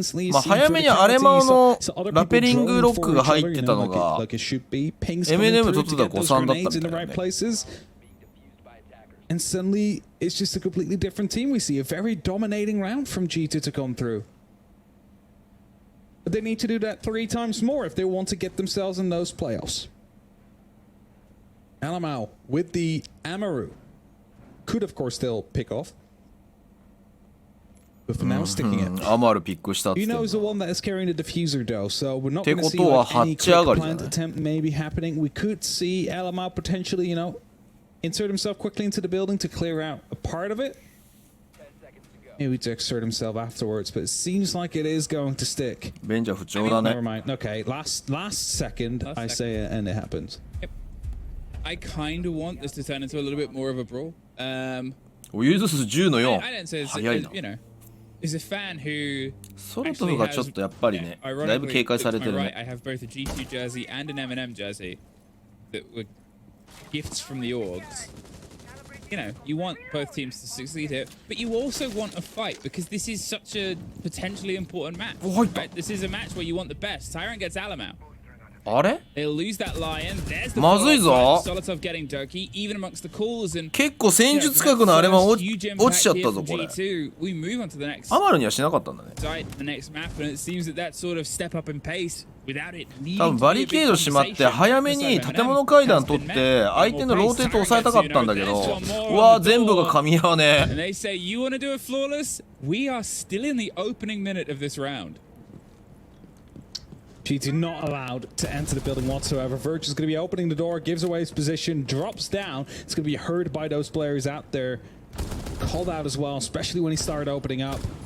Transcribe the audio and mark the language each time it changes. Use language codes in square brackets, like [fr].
[ja] まあ、早めにアレマオのラペリングロックが入ってたのが、MNM 取ってた誤算だったみたいなね。 [en] And suddenly, it's just a completely different team. We see a very dominating round from G2 to come through. But they need to do that 3 times more if they want to get themselves in those playoffs. Alamau with the Amaru. Could, of course, still pick off. But for now, sticking it. [ja] Amaru ピックしたって言ってんの。 [en] Uno is the one that is carrying the diffuser, though, so we're not going to see like any quick plant attempt maybe happening. We could see Alamau potentially, you know, insert himself quickly into the building to clear out a part of it. Maybe to exert himself afterwards, but it seems like it is going to stick. [ja] ベンジャー不調だね。 [en] Never mind. Okay, last second, I say it and it happens. Yep. I kind of want this to turn into a little bit more of a brawl. [ja] おユーズ数10の4。 [en] I don't say it's, [ja] 早いな。 [en] you know, is a fan who [ja] ソロトフがちょっとやっぱりね、だいぶ警戒されてるね。 [en] I have both a G2 jersey and an M&M jersey that were gifts from the orgs. You know, you want both teams to succeed here, but you also want a fight because this is such a potentially important match. Right? This is a match where you want the best. Tyrant gets Alamau. [ja] あれ [en] They'll lose that lion. There's the [ja] まずいぞ。 [en] Solotov getting Doki, even amongst the calls and [ja] 結構戦術核のあれも落ちちゃったぞこれ。 [en] We move on to the next [ja] アマルにはしなかったんだね。 [en] site, the next map, and it seems that that sort of step up in pace without it needing [ja] 多分バリケード閉まって早めに建物階段取って相手のローテートを抑えたかったんだけど、うわ全部が噛み合わね [en] And they say, you want to do it flawless? We are still in the opening minute of this round. G2 not allowed to enter the building whatsoever. Virch is going to be opening the door, gives away his position, drops down. It's going to be heard by those players out there. Called out as well, especially when he started opening up.